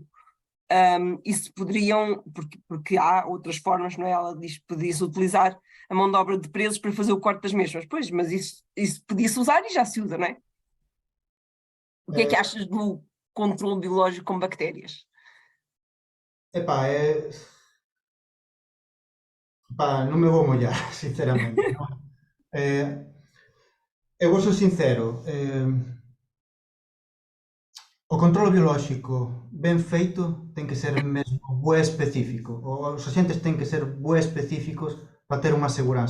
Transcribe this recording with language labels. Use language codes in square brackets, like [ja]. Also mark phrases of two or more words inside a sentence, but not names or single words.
[pt] E se poderiam, porque há outras formas, não é? Ela diz que podia-se utilizar a mão de obra de presos para fazer o corte das mesmas. Pois, mas isso podia-se usar e já se usa, não é? O que é que achas do controle biológico com bactérias? [gl] Epá, non me vou mollar, sinceramente. Eu vou ser sincero, o controle biolóxico ben feito ten que ser mesmo bué específico. Os axentes ten que ser bué específicos para ter unha seguranza.